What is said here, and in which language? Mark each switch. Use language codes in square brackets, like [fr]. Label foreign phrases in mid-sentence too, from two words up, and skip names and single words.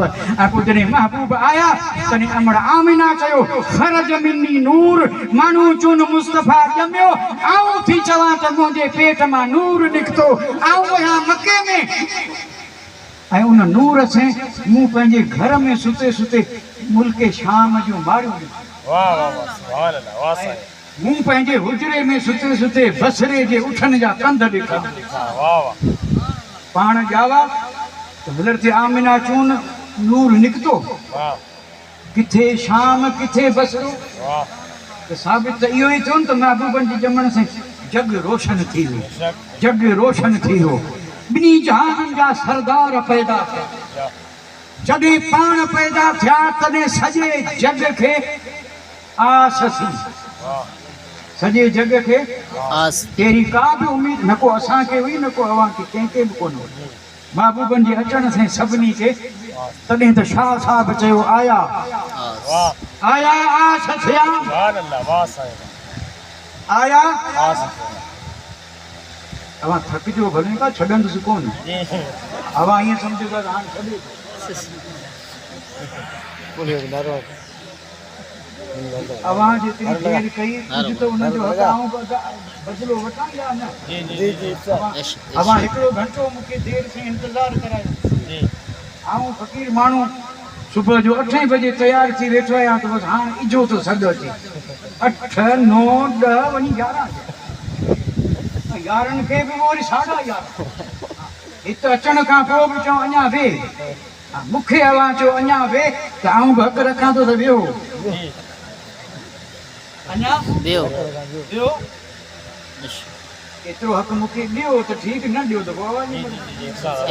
[sd] ऐं पोइ जॾहिं महबूब आया तॾहिं अमड़ आमिना चयो [ar] خرج مني نور, [sd] माण्हू चुन मुस्तफ़ा ॼमियो, आऊं थी चवां त मुंहिंजे पेट मां नूर निकितो, आऊं आहियां मके में। ऐं उन नूर से मूं पंहिंजे घर में सुते सुते मुल्क शाम जूं मारियूं ॾिठियूं। मूं पंहिंजे हुजरे में सुते सुते बसरे जे उठण जा कंध ॾिठा। पाण ॼावा त हज़रत आमिना चून नूर निकितो, किथे शाम किथे बसरो। त साबित त इहो ई थियो न त महबूबनि जे ॼमण से जग रोशन थी वियो, जग रोशन थी वियो। ॿिन्ही जहाननि जा सरदार पैदा थिया। जॾहिं पाण पैदा थिया तॾहिं सॼे जग खे आस थी, सॼे जग खे आस। तेरी का बि उम्मीद न को असांखे हुई, न को अवां खे कंहिंखे बि कोन हुई। महबूबनि जे अचण सां सभिनी खे। तॾहिं त शाह साहब चयो आया आया आस थिया, आया अवां थकिजो भले का छॾंदुसि कोन। अवां ईअं सम्झो त हाणे छॾे आवाज [hi] इतनी देर [sd] कई कुछ तो उन जो हटाऊं बदलो वठा या ना जी जी अवा हिकिड़ो घंटो मूंखे देर से इंतजार करायो आऊं फ़कीर माण्हू सुबुह जो 8 बजे तैयार थी वेठो आहियां त बसि हाणे इजो थो सॾु अचे 8 9 10 वञी 11 यारनि खे बि वरी 11:30 हिते अचण खां पोइ बि चऊं अञा वेह मूंखे हलां चयो अञा वेह त आऊं बि हक़ रखां थो त वियो अञा वियो एतिरो हक़ मूंखे ॾियो त ठीकु न ॾियो त पोइ